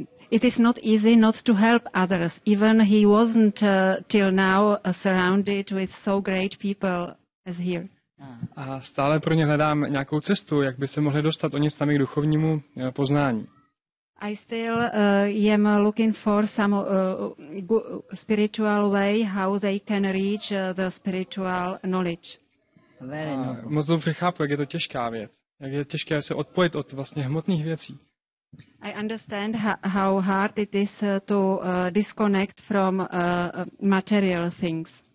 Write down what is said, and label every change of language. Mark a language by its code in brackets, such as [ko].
[en] It is not easy not to help others. Even he wasn't till now surrounded with so great people as here. [cs] A stále pro ně hledám nějakou cestu, jak by se mohli dostat oni sami k duchovnímu poznání. [en] I still am looking for some spiritual way how they can reach the spiritual knowledge. [cs] Moc dobře chápu, jak je to těžká věc. Jak je těžké se odpojit od vlastně hmotných věcí. [en] I understand how hard it is to disconnect from material things.